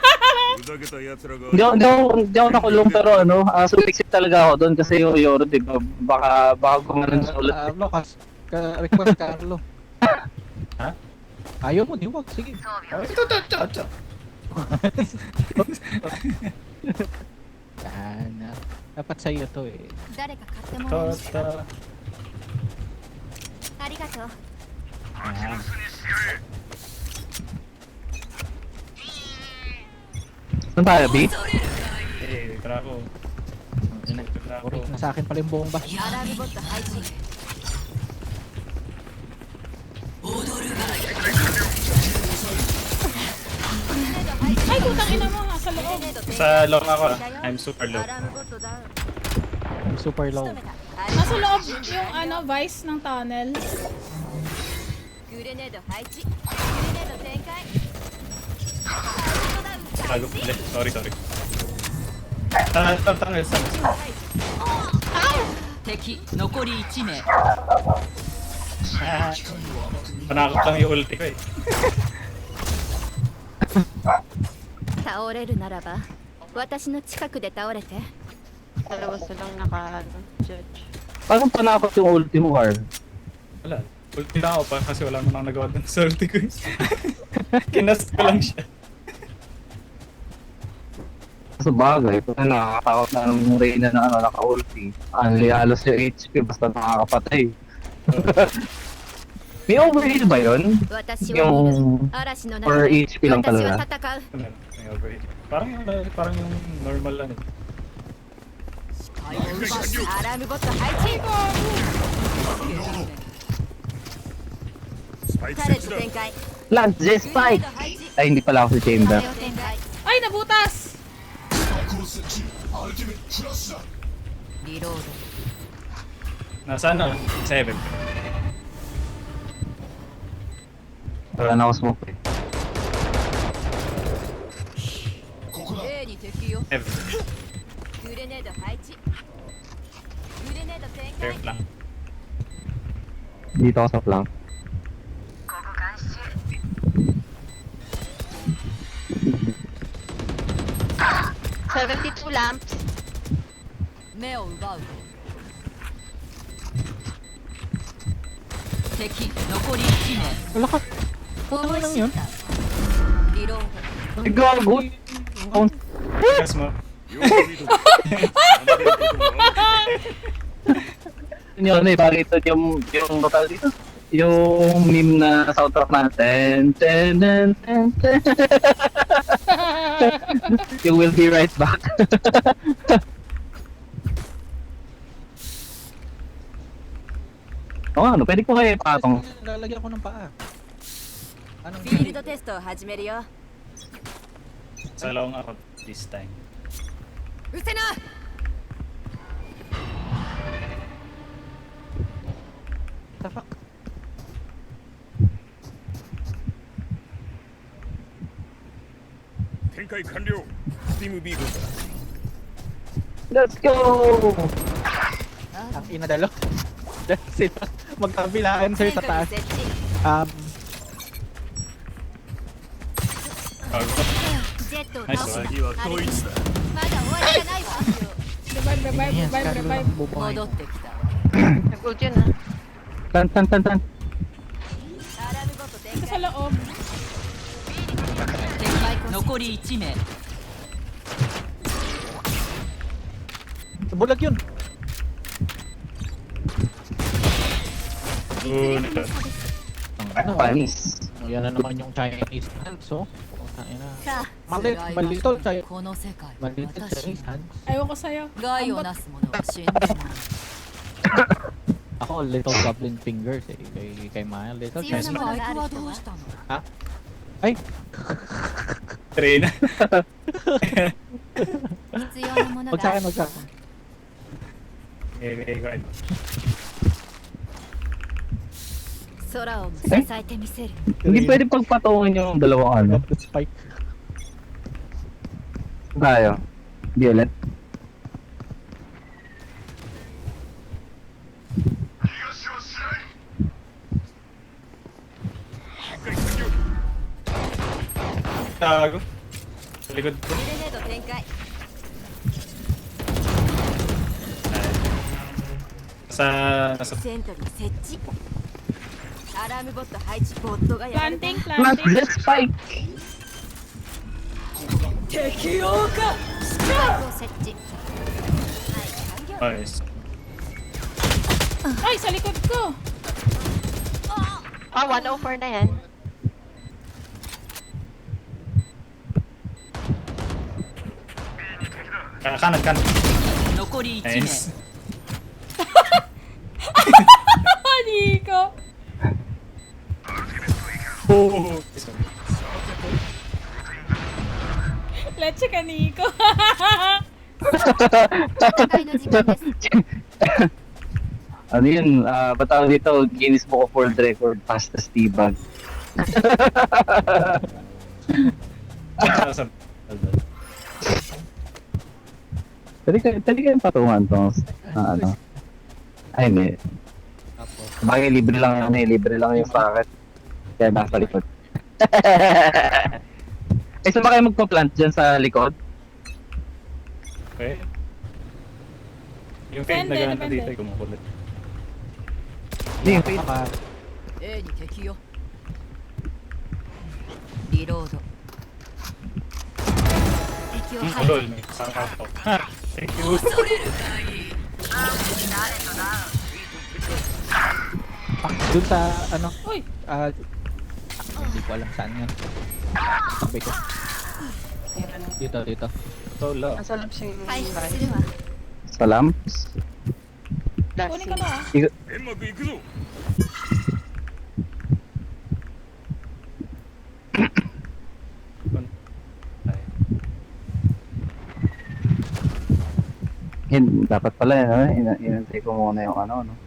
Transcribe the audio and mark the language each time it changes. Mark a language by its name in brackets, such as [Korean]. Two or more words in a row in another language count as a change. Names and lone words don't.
[Filipino] Hindi ako nakulong pero ano, sumiksik talaga ako doon kasi yung Yoro, di ba? Baka gumanon sa ulit. [English] Lucas, request Carlo. [Filipino] Ha? Ayaw mo, di wag. Sige. Yan. Dapat sa'yo to eh. [Japanese] 誰か買ってもらいました [Filipino] Tota. [Japanese] ありがとう [Filipino] Yan. Saan tayo, B? Eh, trako. Trako. Uri, nasa akin pala yung bomba. [Japanese] アラームボット配置 [Filipino] Ay, putang ina mo ha, sa loob. Sa long ako ah. [English] I'm super low. [Japanese] アラームボットダウン [English] I'm super [Japanese] 仕 [English] low. [Japanese] 留めた [Filipino] Nasa loob yung ano, vice ng tunnel. [Japanese] グレネード配置グレネード展開 [Filipino] Tago. Hindi. Sorry, sorry. Tanggal sa. [Japanese] 敵残り1名 [Filipino] Panakot lang yung ulti ko eh. [Japanese] 倒れるならば私の近くで倒れて [Filipino] Dalawa silang naka-judge. Parang panakot yung ulti mo, Carl. Wala. Ulti na ako pa kasi wala naman nagawa dun sa ulti ko eh. Kinast ko lang siya. Sa bagay, kung nakakatakot na ng Reyna na ano, naka-ulti. Halos yung HP, basta nakakapatay. May overheal ba yun? [Japanese] 私を見る [Filipino] Yung [Japanese] 嵐の [Filipino] per [Japanese] 中で [Filipino] HP lang [Japanese] 私は [Filipino] talaga. [Japanese] 戦う [Filipino] Ano, may overheat. Parang yung normal lang eh. [Japanese] アラームボット配置タレット展開 [English] Launch the [Japanese] グレネー [English] spike! [Japanese] ド配置 [Filipino] Ay, hindi pala ako si Chamber. [Japanese] タレを展開 [Filipino] Ay, nabutas! [Japanese] リロード [Filipino] Nasaan na? 7. Wala na ako smoke eh. [Japanese] A に敵よ [Filipino] 7. [Japanese] グレネード配置グレネード展 [Filipino] Fair [Japanese] 開 [Filipino] lang. Dito ako sa flank. [English] 72 lamps. [Japanese] 目を奪う敵残り1名 [Filipino] Wala ka. [Japanese] 思い [Filipino] lang [Japanese] 知 [Filipino] yun? [Japanese] ったリロード [Filipino] Ay, gago! Gas mo. Yun ano eh, pakita yung total dito. Yung meme na soundtrack natin. [English] Ten, ten, ten, ten. [Filipino] Yung [English] will be right back. [Filipino] Oo ano, pwede ko kayo ipatong. Lalagyan ko ng paa. Ano? [Japanese] フィールドテストを始めるよ [Filipino] Sa long ako [English] this time. [Japanese] うせな [English] The fuck? Let's go! [Filipino] Ang ina dalo. Sila magkabilaan sir [Japanese] 戦 [Filipino] sa [Japanese] 火 [Filipino] taas. [Japanese] 設置 [Filipino] Bago. [Japanese] ジェットを [English] Nice [Japanese] 倒した [English] one. [Japanese] あれまだ終わりじゃないわ [English] Revive, revive, Yes, revive, Carlo revive. [Filipino] lang bubuhay. [Japanese] 戻ってきた [Filipino] Nag-ult yun ah. Tan, tan, tan, tan. [Japanese] アラームボット展 [Filipino] Sa [Japanese] 開 [Filipino] loob. [Japanese] 敵残り1名 [Filipino] Bulag yun. [English] Good. [Filipino] Ano? Panis. Yan na naman yung [English] Chinese hands, [Filipino] oh. Ang ina. [Japanese] さあ [Filipino] Malit, malito, Chinese. [Japanese] この世界は [Filipino] Malito [Japanese] 私 [English] Chinese hands. [Filipino] Ayaw ko sa'yo. [Japanese] 害をなす者は死んでない [Filipino] Ako, [English] little goblin fingers eh. [Filipino] Kay Maya, little [Japanese] 必要 [Filipino] Chinese. [Japanese] なものがあバイクはる人はどうしたの [Filipino] Ay! [English] Train. [Japanese] 必要なもの [Filipino] Huwag [Japanese] が [Filipino] sa [Japanese] あ [Filipino] akin, [Japanese] る [Filipino] huwag sa akin. [English] Go ahead. [Japanese] 空を支えてみせる。 [Filipino] Hindi pwede pagpatungan yung dalawang ano. [English] The spike. [Filipino] Tayo. Violet. Tago. Sa likod ko. [Japanese] グレネード展開。 [Filipino] Nasa [Japanese] セントリー設置。アラームボット配置。ボットがやられた。 [English] Planting, Not planting. the spike! [Japanese] スパイクを設置。はい、完了。 [English] Nice. [Filipino] Ay, sa likod ko. Ah, 104 na yan. Kanan. [Japanese] 残り1名 [English] Nice. [Filipino] Nico. Oh. Leche ka, Nico. [Japanese] 戦いの時間です。 [Filipino] Ano yun? Batawag dito, [English] Guinness Book of World Record, fastest teabag. [Filipino] Pwede kayong patungan to. Ano? Ay, hindi. Bagay, libre lang ano eh. Libre lang yung packet. Kaya nasa likod. Eh, saan ba kayo magpa-plant dyan sa likod? Okay. Yung fade na Depende, gano'n dito depende. ay kumukulit. Hindi, yung fade. [Japanese] A に敵よリロード敵を [Filipino] Hmm, [Japanese] 排除。 [Filipino] ulol. May kasama ako. Ha! [English] Thank you. [Filipino] Dun sa, ano, Uy, hindi ko alam saan yan. Sabi ko. Dito. Solo. Nasa loob si [Japanese] 回復するわ。 [Filipino] Salam? kunin ko na ah. Dapat pala yun, inantay ko muna yung ano, no?